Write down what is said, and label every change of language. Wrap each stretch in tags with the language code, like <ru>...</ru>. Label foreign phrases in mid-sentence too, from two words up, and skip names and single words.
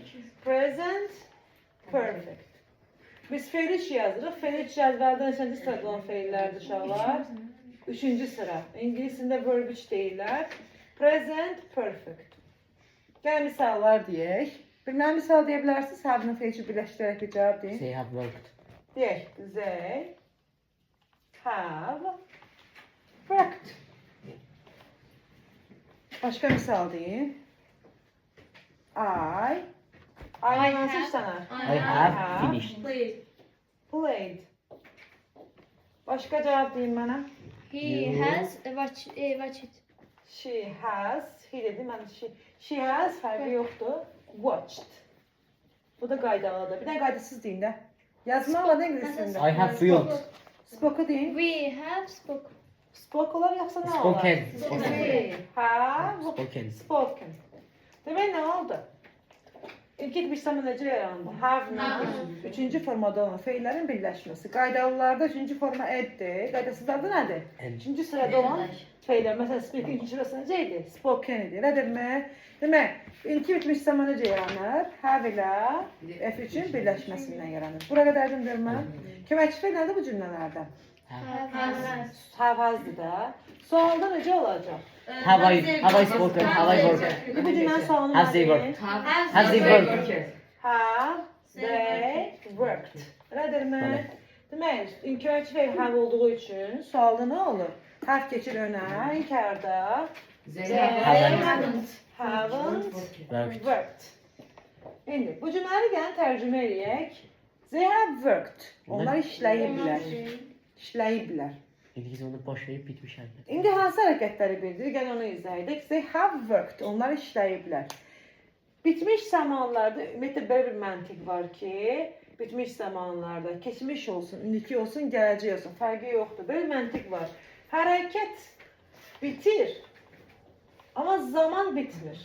<en>Present perfect.</en> <az>Biz fe'l üç yazırıq. Fe'l üç cədvəldə neçənci sırada olan fe'llərdir uşaqlar? Üçüncü sıra. İngiliscində verb 3 deyirlər.</az> <en>Present perfect.</en> <az>Gəl misallar deyək. Bilmən misal deyə bilərsiniz, have-ın fe'l üçün birləşdirərək bir cavab deyin.</az> <en>They have worked. Deyək, they have worked.</en> <az>Başqa misal deyin. I hansı işlənər?</az> <en>I have finished. Played.</en> <az>Başqa cavab deyin mənə.</az> <en>He has watched. She has, he</en> <az>dedi, mən</az> <en>she has</en> <az>fərqi yoxdur.</az> <en>Watched.</en> <az>Bu da qaydalıdır. Bir də qaydasız deyin də. Yazmaqla da ingiliscində.</az> <en>I have filled.</en> <az>Spoke deyin.</az> <en>We have spoken.</en> <az>Spoke olar yoxsa nə olar?</az> <en>Spoken. We have Spoken. spoken.</en> <az>Demək nə oldu? İlk bitmiş zaman necə yarandı? Have-la üçüncü formada olan fe'llərin birləşməsi. Qaydalılarda üçüncü forma eddir. Qaydasızlarda nədir? Üçüncü sırada olan fe'llər. Məsələn, speak ikinci sırası necə idi? Spoken idi. Nə demək? Demək, ilk bitmiş zaman necə yaranır? Have ilə F3-ün birləşməsindən yaranır. Bura qədər aydındır mən. Köməkçi fe'l nədir bu cümlələrdə? Have hazdır da. Sualda necə olacaq?</az> <en>Have I spoken? Have I worked?</en> <az>Bu cümlənin sualını</az> <en>Have they</en> <az>verin.</az> <en>worked? Have they worked? Have they worked?</en> <az>Nədir mən? Demək, köməkçi fe'l have olduğu üçün sualda nə olur? Have keçir önə, inkarda.</az> <en>Haven't worked.</en> <az>İndi bu cümlələri gəlin tərcümə edək.</az> <en>They have worked.</en> <az>Onlar işləyiblər. İşləyiblər. İngilizcə başlayıb bitmiş hərəkət. İndi hansı hərəkətləri bildirir? Gəl onu izah edək.</az> <en>They have worked.</en> <az>Onlar işləyiblər. Bitmiş zamanlarda ümumiyyətlə belə bir məntiq var ki, bitmiş zamanlarda keçmiş olsun, indiki olsun, gələcək olsun, fərqi yoxdur. Belə bir məntiq var. Hərəkət bitir, amma zaman bitmir.</az>